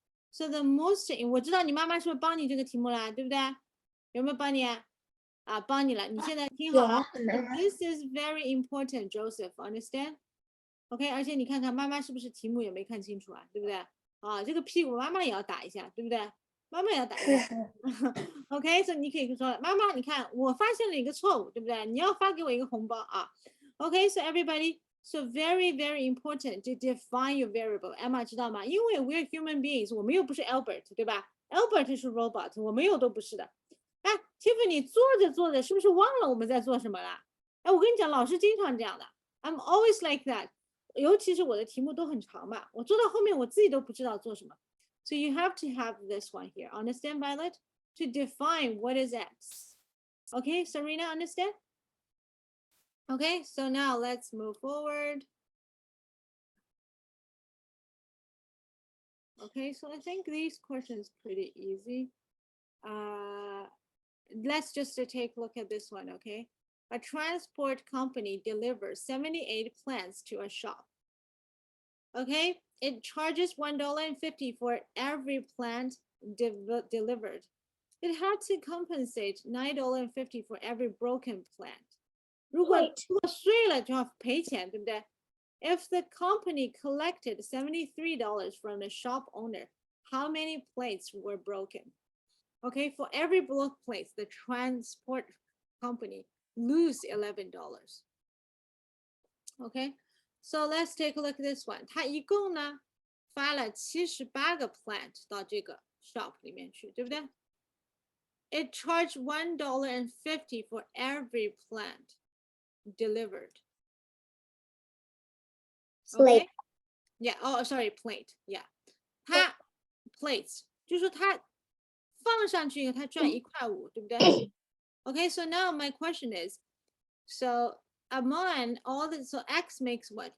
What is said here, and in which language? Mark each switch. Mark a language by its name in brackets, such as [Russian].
[English] So the most, [Chinese] 我知道你妈妈是不是帮你这个题目啦，对不对？有没有帮你啊？啊，帮你了。你现在听好了。 [English] This is very important, Joseph. Understand? [Chinese] OK， 而且你看看妈妈是不是题目也没看清楚啊，对不对？啊，这个屁股妈妈也要打一下，对不对？妈妈也要打一下。 OK， 所以你可以说妈妈，你看我发现了一个错误，对不对？你要发给我一个红包啊。 [English] OK， so everybody, so very very important to define your variable. [Chinese] Emma 知道吗？因为 [English] we're human beings， [Chinese] 我们又不是 Albert， 对吧 ？Albert 是 robot， 我们又都不是的。哎 ，Tiffany 做着做着是不是忘了我们在做什么了？哎，我跟你讲，老师经常这样的。 [English] I'm always like that。 [Chinese] 尤其是我的题目都很长嘛，我做到后面我自己都不知道做什么。 [English] So you have to have this one here. Understand, Violet? To define what is X. Okay, Serena, understand? Okay, so now let's move forward. Okay, so I think these questions pretty easy. Let's just take a look at this one, okay? A transport company delivers 78 plants to a shop. Okay, it charges $1.50 for every plant delivered. It had to compensate $9.50 for every broken plant. [Chinese] 如果碎了就要赔钱，对不对？ [English] If the company collected $73 from the shop owner, how many plates were broken? Okay, for every broken plate, the transport company lose $11. Okay, So let's take a look at this one. [Chinese] 它一共呢发了78个 plant 到这个 shop 里面去，对不对？ [English] It charged $1.50 for every plant delivered. Okay? Yeah. Oh, sorry, plate. Yeah. [Chinese] 它 plates 就是说它放上去以后它赚1块5，对不对？ [English] Okay, so now my question is, so among all the, so X makes what?